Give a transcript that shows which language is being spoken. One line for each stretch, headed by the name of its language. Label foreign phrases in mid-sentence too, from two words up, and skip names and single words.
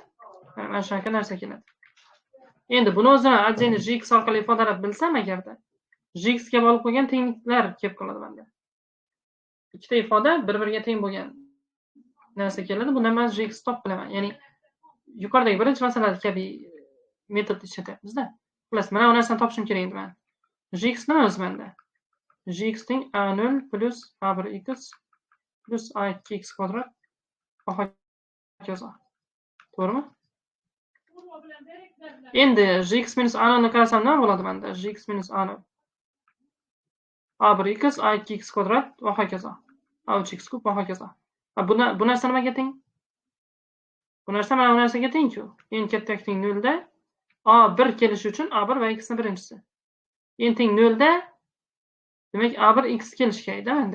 Uzbek: Mana shunaqa narsa keladi. Endi buni o'zini отдельно gx orqali ifodalab bilsam agarda, gx ga bog'liq bo'lgan tengliklar kelib qoladi menda. Ikkita ifoda bir-biriga teng bo'lgan narsa keladi. Bundan men gx topib bilaman. Ya'ni yuqoridagi birinchi masalada kabi metod ishlatyapmiz-da. Xullas, mana bu narsani topishim kerak edi men. Gx nima o'zi menda? Gx ning a0 plus a1x plus a2x kvadrat va hokazo. To'g'rimi? Endi gx minus a0 ni qarasam nima bo'ladi menda? Gx minus a0 a1x a2x kvadrat va hokazo. a3x kub va hokazo. Bu narsa nimaga teng? Bu narsa mana bu narsaga teng-ku. N kattalikning 0 da a1 kelishi uchun a1 va x ni birinchisi. N teng 0 da demak a1 x kelishi kerak-da menda.